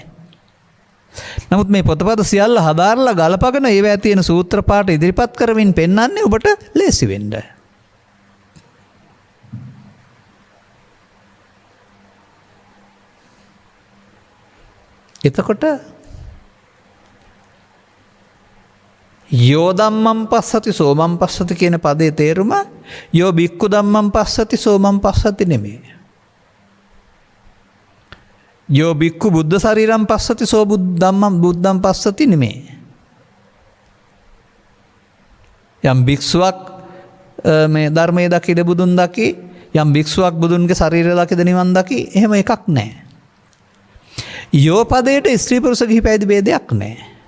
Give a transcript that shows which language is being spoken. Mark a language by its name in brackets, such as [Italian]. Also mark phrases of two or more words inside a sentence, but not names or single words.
[Sinhala] නමුත් මේ පොතපත සියල්ල හදාරලා ගලපගෙන ඒවැ තියෙන සූත්‍ර පාඨ ඉදිරිපත් කරමින් පෙන්වන්නේ ඔබට ලේසි වෙන්න. එතකොට [Pali] යෝ ධම්මං පස්සති සෝමං පස්සති [Sinhala] කියන පදේ තේරුම [Pali] යෝ බික්ඛු ධම්මං පස්සති සෝමං පස්සති [Sinhala] නෙමෙයි. [Pali] යෝ බික්ඛු බුද්ධ ශරීරං පස්සති සෝ බුද්ධම්මං බුද්ධං පස්සති නෙමෙයි. [Sinhala] යම් භික්ෂුවක් මේ ධර්මයේ දකිද බුදුන් දකි, යම් භික්ෂුවක් බුදුන්ගේ ශරීරය දකිද නිවන් දකි, එහෙම එකක් නැහැ. යෝ පදයට ස්ත්‍රී පුරුෂ ගිහි පැවිදි ભેදයක් නැහැ.